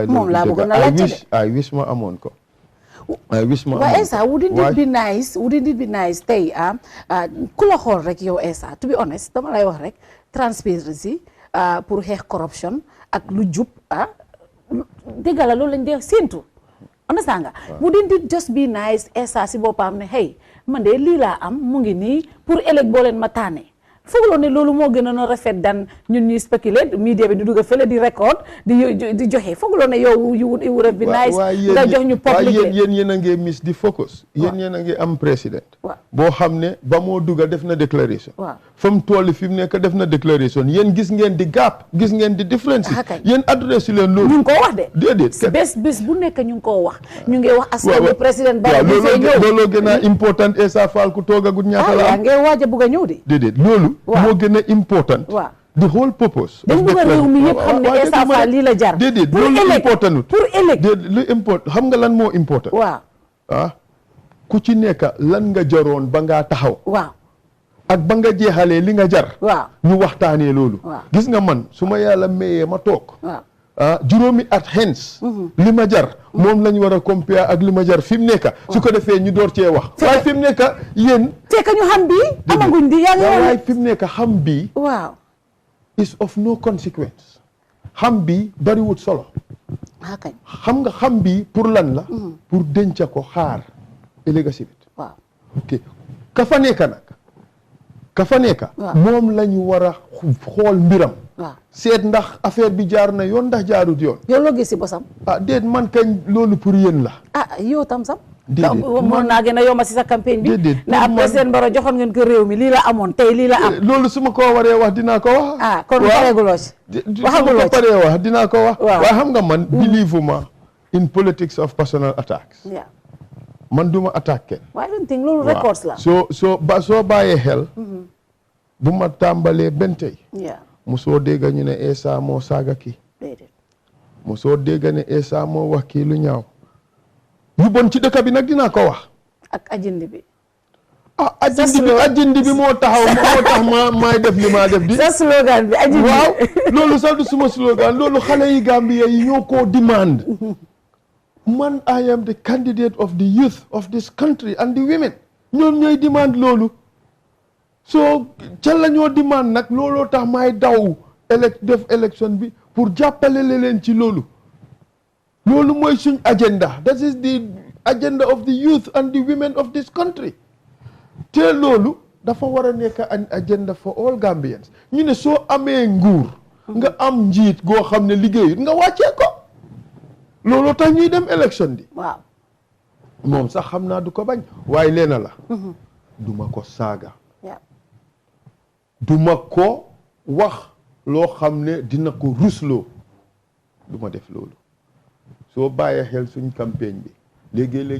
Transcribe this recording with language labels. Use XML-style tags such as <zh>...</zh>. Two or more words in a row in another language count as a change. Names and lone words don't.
<wo>moom laa bëggoon a laajte</wo> <en>I wish</en> <wo>ma amoon ko waaye Essa</wo> <en>wouldn't it be nice</en> <wo>tey ku la xool rek yow Essa</wo> <en>to be honest</en> <wo>dama lay wax rek transparency pour xeex corruption ak lu jub dégg la loolu lañ dee séentu understand nga</wo> <en>wouldn't it just be nice</en> <wo>Essa si boppam ne</wo> <en>hey man</en> <wo>de lii laa am mu ngi nii pour ëllëg boo leen ma tànnee fooguloo ne loolu moo gën a rafet dan ñun ñuy spéculer media bi di dugg fële di record di joxe fooguloo ne yow</wo> <en>you would have been nice</en> <wo>nga jox ñu public yéen a ngi miss di focus yéen a ngi am président boo xam ne ba moo dugga def na déclaration fa mu toll fi mu nekk def na déclaration yéen gis ngeen di gap gis ngeen di différence yéen adresse leen loolu ñu ngi koo wax de déedéet bés bu nekk ñu ngi koo wax ñu ngi wax askan bi président Barrow bi fee ñëw looloo gën a important Essa Faal ku toogagut ñaata la yaa ngi waaj a bugg a ñëw de déedéet loolu moo gën a important</wo> <en>the whole purpose</en> <wo>dañ bëgg a réew mi yëpp xam ne Essa Faal lii la jar déedéet loolu important pour ëllëg lu important xam nga lan moo important ku ci nekk lan nga jaroon ba ngaa taxaw ak ba nga jeexalee li nga jar ñu waxtaanee loolu gis nga man su ma yàlla mayee ma toog juróomi at hence li ma jar moom lañ war a compare ak li ma jar fi mu nekk su ko defee ñu door cee wax waaye fi mu nekk yéen fekk ñu xam bii amaguñ di yaa ngi waaye fi mu nekk xam bii</wo> <en>is of no consequence</en> <wo>xam bii bariwut solo xam nga xam bii pour lan la pour denca ko xaar ëllëg si bit ok ka fa nekk moom lañu war a xool mbiram seet ndax affaire bi jaar na yoon ndax jaarut yoon yow loo gis si bosam déet man kañ loolu pour yéen la yow tam sam mën naa gën a yomb si sa campagne bi ne ab président Barrow joxoon ngeen ko réew mi lii la amoon tey lii la am loolu su ma ko waree wax dinaa ko wax kon pareeguloo ci waxaguloo ci paree wax dinaa ko wax waaye xam nga man believe ma</wo> <en>in politics of personal attacks</en> <wo>man duma attaque waaye</wo> <en>don't think</en> <wo>loolu records la soo bàyyee xel bu ma tàmbalee benn tey mosoo dégg ñu ne Essa moo saaga kii mosoo dégg ne Essa moo wax kii lu ñaaw yu bon ci dëkk bi nag dinaa ko wax ak ajindi bi ajindi bi moo tax maay def li maa def di sa slogan bi ajindi waaw loolu sax du suma slogan loolu xale yi Gambia yi ñoo koo demand man</wo> <en>I am the candidate of the youth of this country and the women</en> <wo>ñoom ñooy demand loolu soo ca la ñoo demand nag looloo tax maay daw def élection bi pour jàppale leen ci loolu mooy suñ agenda</wo> <en>that is the agenda of the youth and the women of this country</en> <wo>te loolu dafa war a nekk</wo> <en>an agenda for all Gambians</en> <wo>ñu ne soo amee nguur nga am njiit goo xam ne liggéeyut nga wàccee ko looloo tax ñuy dem élection di waaw moom sax xam naa du ko bañ waaye leena la duma ko saaga duma ko wax loo xam ne dina ko rusloo duma def loolu soo bàyyee xel suñ campagne bi léegi-léegi</wo>